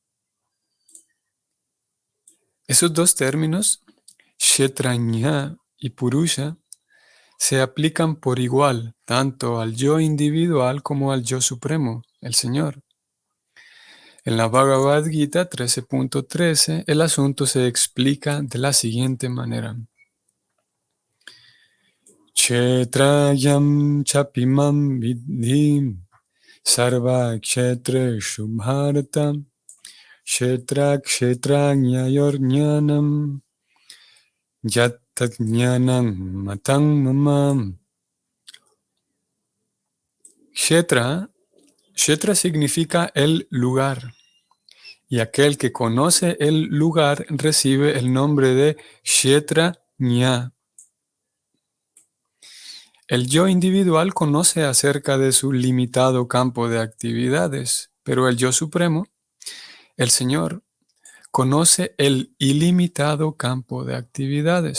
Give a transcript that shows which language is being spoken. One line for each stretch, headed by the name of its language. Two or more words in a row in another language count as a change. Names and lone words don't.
Spanish: Esos dos términos, Kshetranya y Purusha, se aplican por igual tanto al yo individual como al yo supremo, el Señor. En la Bhagavad Gita 13.13, el asunto se explica de la siguiente manera.
Sanskrit: Kshetrayam chapimam vidhim sarva kshetreshu bharata kshetra kshetrañayorñanam yattajñanam matang mamam.
Spanish: Kshetra significa el lugar. Y aquel que conoce el lugar recibe el nombre de Kshetranya. El yo individual conoce acerca de su limitado campo de actividades, pero el yo supremo, el Señor, conoce el ilimitado campo de actividades.